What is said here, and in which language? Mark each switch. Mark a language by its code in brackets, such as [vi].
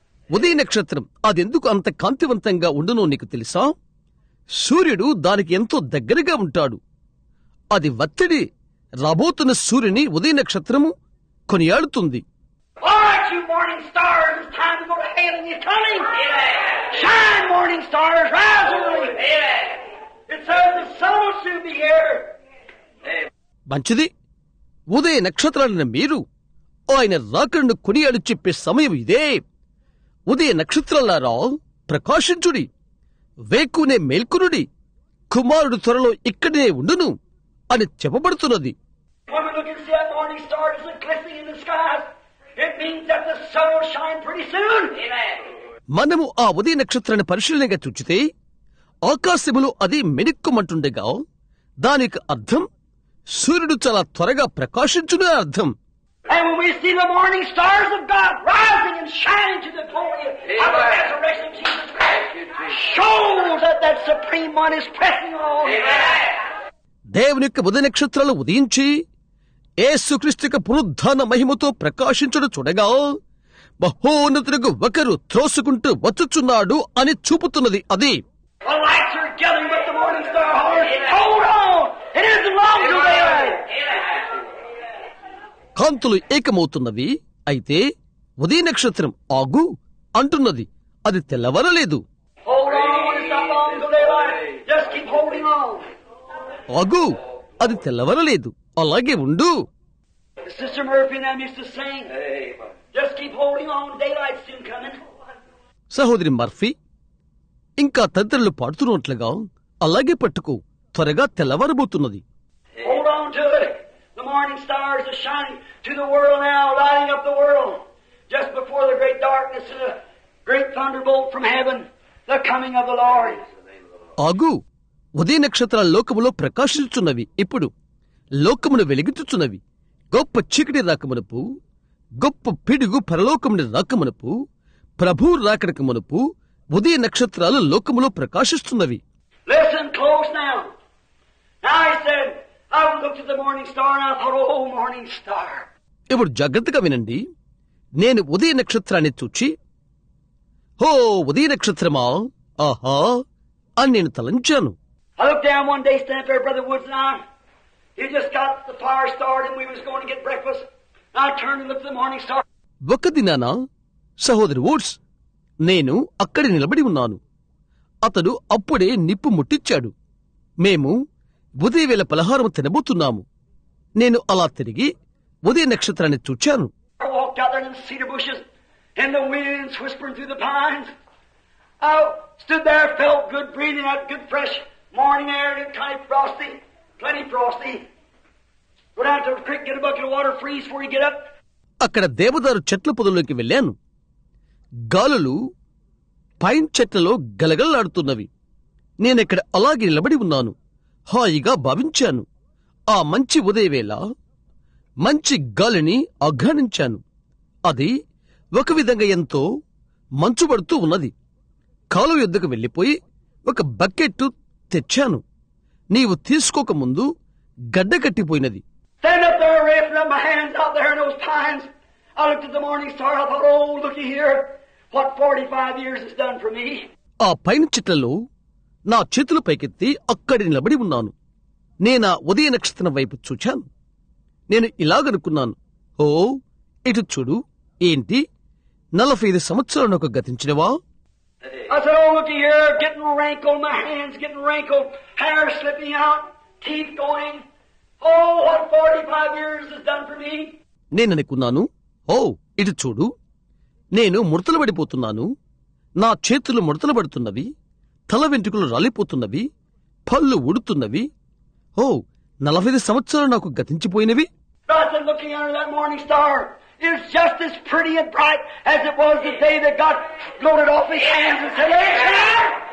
[te] ఉదయ నక్షత్రం అదెందుకు అంత కాంతివంతంగా ఉండునో నీకు తెలుసా? సూర్యుడు దానికి ఎంతో దగ్గరగా ఉంటాడు. అది వత్తిడి రాబోతున్న సూర్యుని ఉదయ నక్షత్రము కొనియాడుతుంది. [en] All right, you morning stars, it's time to go to hailing you coming. Shine, morning stars, rise early. It says the sun will soon be here. [te] మంచిది. ఉదయ నక్షత్రాలైన మీరు ఆయన రాకడను కొనియాడు చెప్పే సమయం ఇదే. ఉదయ నక్షత్రాలారా ప్రకాశించుడి, వేకునే మేల్కొనుడి, కుమారుడు త్వరలో ఇక్కడే ఉండును అని చెప్పబడుతున్నది. [en] When we look and see that morning star is glistening in the skies, it means that the sun will shine pretty soon. [te] మనము ఆ ఉదయ నక్షత్రాన్ని పరిశీలనగా చూచితే ఆకాశములో అది మెరుక్కుమంటుండగా దానికి అర్థం సూర్యుడు చాలా త్వరగా ప్రకాశించునే అర్థం. [en] And when we see the morning stars of God rising and shining to the glory of the resurrection of Jesus Christ, shows that that supreme one is pressing on. [te] దేవుని యొక్క ఉదయ నక్షత్రాలు ఉదయించి యేసుక్రీస్తు పునరుద్ధాన మహిమతో ప్రకాశించుడు చూడగా మహోన్నతులకు ఒకరు త్రోసుకుంటూ వచ్చుచున్నాడు అని చూపుతున్నది. అది [en] The lights are gathering with the morning star. Hold on! It isn't long till daylight. [te] కాంతులు ఏకమవుతున్నవి. అయితే ఉదయ నక్షత్రం ఆగు అంటున్నది. అది తెల్లవరలేదు. [en] Hold on! It's not long till daylight. Just keep holding on. [te] ఆగు, అది తెల్లవరలేదు, అలాగే ఉండు. [en] Sister Murphy and them used to sing. Just keep holding on. Daylight's soon coming. [te] సహోదరి మర్ఫీ ఇంకా తదితరులు పాడుతున్నట్లుగా అలాగే పట్టుకో, త్వరగా తెల్లవారబోతున్నది. [en] Hold on to it. The morning stars are shining to the world now, lighting up the world. Just before the great darkness and the great thunderbolt from heaven, the coming of the Lord. [te] ఆగు, ఉదయ నక్షత్రాల లోకములో ప్రకాశించుచున్నవి. ఇప్పుడు లోకమును వెలిగించుచున్నవి. గొప్ప చీకటి రాకమునపు, గొప్ప పిడుగు పరలోకముని రాకమునపు, ప్రభు రాకడకు మునుపు ఉదయ నక్షత్రాలు లోకములో ప్రకాశిస్తున్నవి. [en] Listen close now. Now he said, I looked at the morning star and I thought, oh, morning star. [te] ఇప్పుడు జాగ్రత్తగా వినండి. నేను ఉదయ నక్షత్రాన్ని చూచి, హో ఉదయ నక్షత్రమా, ఆహా అని నేను తలంచాను. [en] I looked down one day, standing there, Brother Woods and I. He just got the fire started and we was going to get breakfast. And I turned and looked at the morning star. [te] ఒక దినాన సహోదరి Woods, నేను అక్కడి నిలబడి ఉన్నాను. అతడు అప్పుడే నిప్పు ముట్టించాడు. మేము ఉదయవేళ పలహారం తినబోతున్నాము. నేను అలా తిరిగి ఉదయ నక్షత్రాన్ని చూచాను. [en] I walked out there in the cedar bushes, and the winds whispering through the pines. I stood there, felt good, breathing out good, fresh morning air, and kind of frosty, plenty frosty. Go down to the creek, get a bucket of water, freeze before you get up. [te] అక్కడ దేవదారు చెట్ల పొదల్లోకి వెళ్ళాను. గాలులు pine చెట్లలో గలగలలాడుతున్నవి. నేనెక్కడ అలాగే నిలబడి ఉన్నాను. హాయిగా భావించాను. ఆ మంచి ఉదయవేళ మంచి గాలిని ఆఘ్రానించాను. అది ఒక విధంగా ఎంతో మంచుబడుతూ ఉన్నది. కాలువ యొద్దకు వెళ్ళిపోయి ఒక బకెట్టు తెచ్చాను. నీవు తీసుకోకముందు గడ్డకట్టిపోయినది. [en] Stand up there, raising up my hands out there in those pines. I looked at the morning star. I thought, oh, looky here, what 45 years has done for me. [te] ఆ పైన చెట్లలో నా చేతులు పైకెత్తి అక్కడి నిలబడి ఉన్నాను. నేనా ఉదయ నక్షత్రం వైపు చూచాను. నేను ఇలాగనుకున్నాను, ఓ ఇటు చూడు, ఏంటి 45 సంవత్సరాలు నాకు గతించినవా? [en] I said, oh, looky here, getting wrinkled, my hands getting wrinkled, hair slipping out, teeth going. Oh, what 45 years has done for me. [te] నేననుకున్నాను, ఓ ఇటు చూడు, నేను ముడతలు పడిపోతున్నాను. నా చేతులు ముడతలు పడుతున్నవి, తల వెంట్రుకలు రాలిపోతున్నవి, పళ్ళు ఊడుతున్నవి. ఓ 45 సంవత్సరాలు నాకు గతించిపోయినవి. [en] I said, looking under that morning star, it's just as pretty and bright as it was the day that God floated off his hands and said, Amen.